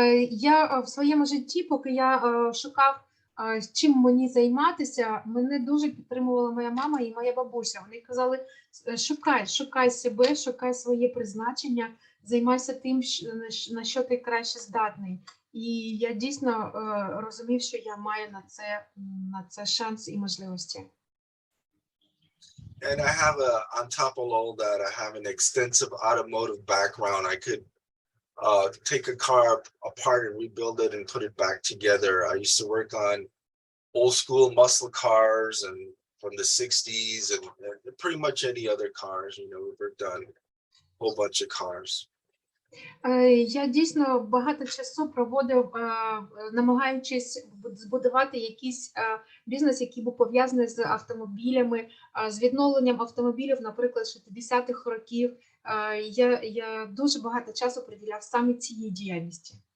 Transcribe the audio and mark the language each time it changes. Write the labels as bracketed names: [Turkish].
[Ukrainian] Я в своєму житті, поки я шукав, чим мені займатися, мене дуже підтримувала моя мама і моя бабуся. Вони казали, шукай себе, шукай своє призначення, займайся тим, на що ти краще здатний. І я дійсно розумів, що я маю на це шанс і можливості. [English] And I have on top of all that, I have an extensive automotive background. I could take a car apart and rebuild it and put it back together. I used to work on old school muscle cars and from the 60s and pretty much any other cars, we've worked on a whole bunch of cars. [Ukrainian] Я дійсно багато часу проводив, намагаючись збудувати якийсь бізнес, який був пов'язаний з автомобілями, з відновленням автомобілів, наприклад, 60-х років. Я дуже багато часу приділяв саме цій діяльності.